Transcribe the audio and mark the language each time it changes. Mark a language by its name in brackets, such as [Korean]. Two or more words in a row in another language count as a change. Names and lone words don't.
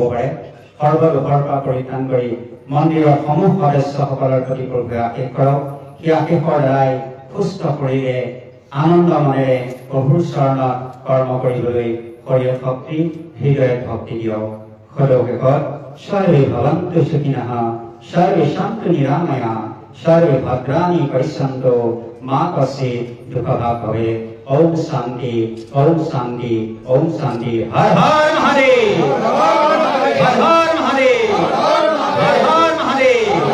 [Assamese] পাৰে সৰ্বদোষৰ পৰা পৰিত্ৰাণ কৰি মন্দিৰৰ সমূহ সদস্যসকলৰ প্ৰতি প্ৰভুৱে আশীষ কৰক সেই আশীষৰ দ্বাৰাই সুস্থ শৰীৰে আনন্দ মনেৰে প্ৰভুৰ চৰণত কৰ্ম কৰিবলৈ শৰীৰ শক্তি হৃদয়ত ভক্তি দিয়ক সদৌশেষত [Sanskrit] সৰ্বে ভৱন্তু সুখিনঃ সৰ্বে সন্তু নিৰাময়া সর্বে ভদ্রাণি পশ্যন্তু মা কশ্চিৎ দুঃখভাগ ভবে ওম শান্তি ওম শান্তি ওম শান্তি হর হর মহাদেব হর হর মহাদেব [Assamese] হর হর মহাদেব